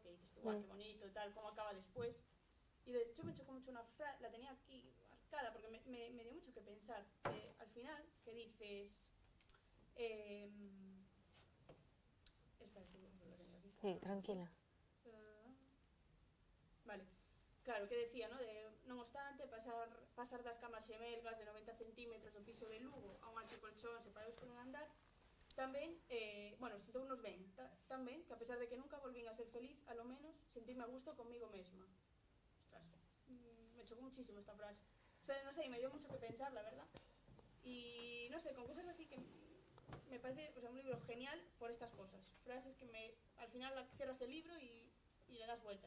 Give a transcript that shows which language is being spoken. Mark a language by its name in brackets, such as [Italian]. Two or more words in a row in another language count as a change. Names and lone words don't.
[Spanish] Que dices tú, guau, qué bonito, tal, cómo acaba después. Y de hecho me chocó mucho una frase, la tenía aquí marcada, porque me dio mucho que pensar. Al final, que dices... espera, que lo tengo aquí. Sí, tranquila. Vale. Claro, que decía, ¿no? [Galician] De, non obstante, pasar das camas xemelgas de 90 centímetros do piso de Lugo a un ancho colchón separados por un andar, tamén, bueno, sentounos ben, tamén, que a pesar de que nunca volvín a ser feliz, [Spanish] a lo menos, sentirme a gusto conmigo [Galician] mesma. [Spanish] Ostras, me chocó muchísimo esta frase. O sea, no sé, me dio mucho que pensar, la verdad. Y, no sé, con cosas así que me parece, o sea, un libro genial por estas cosas. Frases que al final cierras el libro y le das vueltas.